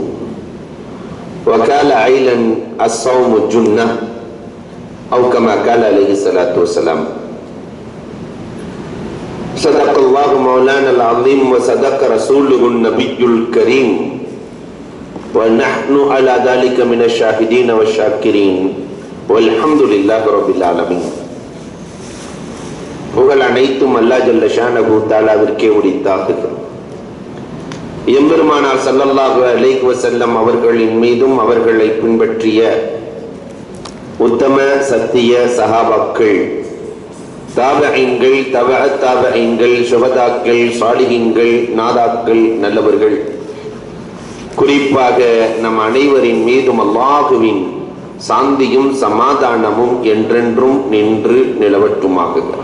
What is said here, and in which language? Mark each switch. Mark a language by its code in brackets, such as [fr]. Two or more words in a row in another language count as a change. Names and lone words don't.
[ar] وقال عليه الصوم جنة, atau كما قال عليه الصلاة والسلام. صدق الله مولانا العظيم وصدق رسوله النبي الكريم ونحن على ذلك من الشاهدين والشاكرين والحمد لله رب العالمين. [ta] புகழ் அனைத்தும் [ar] الله جل شأنه تعالى [ta] உரித்தாகுகிறது. எம்பெருமானார் [ar] صلى الله عليه وسلم [ta] அவர்களின் மீதும் அவர்களை பின்பற்றிய உத்தம சத்திய சஹாபாக்கள், தாபஈன்கள், தபஅத் தாபஈன்கள், ஷுஹதாக்கள், சாலிஹீன்கள், நாதாக்கள், நல்லவர்கள், குறிப்பாக நம் அனைவரின் மீதும் அல்லாஹுவின் சாந்தியும் சமாதானமும் என்றென்றும் நின்று நிலவட்டுமாக.